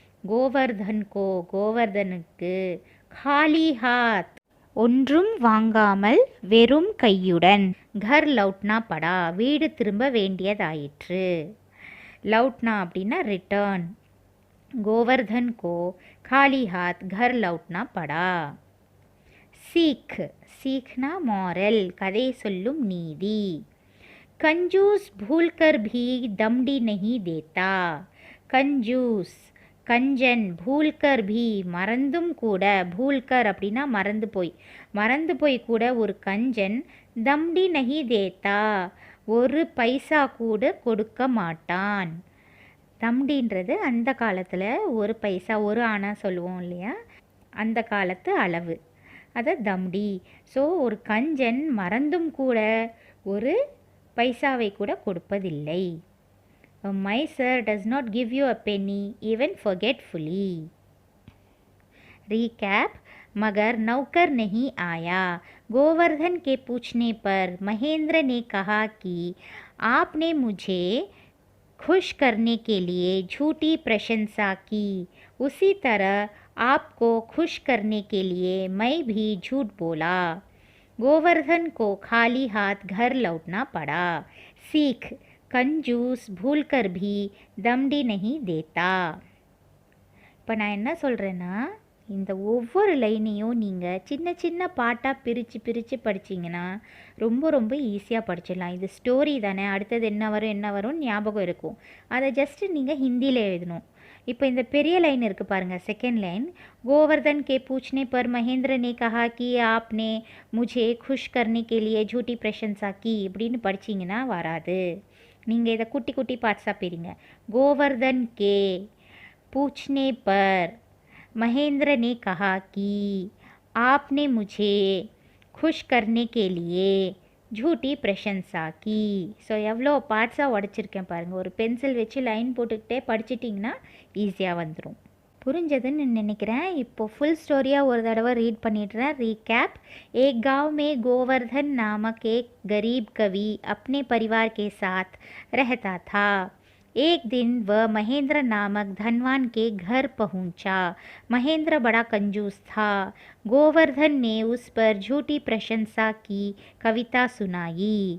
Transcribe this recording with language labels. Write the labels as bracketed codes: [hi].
[ta] கோவர்தனுக்கு [hi] खाली हाथ [ta] ஒன்றும் வாங்காமல் வெறும் கையுடன் [hi] கர் லவுட்னா படா [ta] வீடு திரும்ப வேண்டியதாயிற்று லவுட்னா அப்படின்னா ரிட்டர்ன் [hi] गोवर्धन को खाली हाथ घर लौटना पड़ा सीख सीखना मॉरल [ta] कதை சொல்லும் நீதி. [hi] कंजूस भूल कर भी दमड़ी नहीं देता. [ta] कंजूस கஞ்சன் பூல்கர் பி மறந்தும் கூட பூல்கர் அப்படின்னா மறந்து போய் கூட ஒரு கஞ்சன் [hi] தம்டி நஹி தேத்தா [ta] ஒரு பைசா கூட கொடுக்க மாட்டான். தம்டின்றது அந்த காலத்தில் ஒரு பைசா ஒரு ஆனா சொல்லுவோம் இல்லையா, அந்த காலத்து அளவு, அதை தம்டி. ஸோ ஒரு கஞ்சன் மறந்தும் கூட ஒரு பைசாவை கூட கொடுப்பதில்லை. [en] A miser does not give you a penny even forgetfully. [hi] Recap. मगर नौकर नहीं आया. गोवर्धन के पूछने पर महेंद्र ने कहा कि आपने मुझे खुश करने के लिए झूठी प्रशंसा की, उसी तरह आपको खुश करने के लिए मैं भी झूठ बोला. गोवर्धन को खाली हाथ घर लौटना पड़ा. सीख. कंजूस भूल कर भी दमड़ी नहीं देता. [ta] இப்போ நான் என்ன சொல்கிறேன்னா, இந்த ஒவ்வொரு லைனையும் நீங்கள் சின்ன சின்ன பாட்டாக பிரித்து படிச்சிங்கன்னா ரொம்ப ஈஸியாக படிச்சிடலாம். இது ஸ்டோரி தானே, அடுத்தது என்ன வரும் ஞாபகம் இருக்கும். அதை ஜஸ்ட்டு நீங்கள் ஹிந்தியில் எழுதணும். இப்போ இந்த பெரிய லைன் இருக்குது பாருங்கள், செகண்ட் லைன். [hi] गोवर्धन के पूछने पर महेंद्र ने कहा कि आपने मुझे खुश करने के लिए झूठी प्रशंसा की [ta] இப்படின்னு படிச்சிங்கன்னா வராது. நீங்கள் இதை குட்டி பார்ட்ஸாக பிரிங்க. [hi] गोवर्धन के पूछने पर महेंद्र ने कहा कि आपने मुझे खुश करने के लिए झूठी प्रशंसा की. [ta] ஸோ எவ்வளோ பார்ட்ஸாக உடச்சிருக்கேன் பாருங்கள். ஒரு பென்சில் வச்சு லைன் போட்டுக்கிட்டே படிச்சிட்டிங்கன்னா ஈஸியாக வந்துடும். புரிஞ்சதுன்னு நினைக்கிறேன். இப்போது ஃபுல் ஸ்டோரியாக ஒரு தடவை ரீட் பண்ணிடுறேன். ரீகैप. [hi] एक गांव में गोवर्धन नामक एक गरीब कवि अपने परिवार के साथ रहता था. एक दिन वह महेंद्र नामक धनवान के घर पहुंचा. महेंद्र बड़ा कंजूस था. गोवर्धन ने उस पर झूठी प्रशंसा की कविता सुनाई.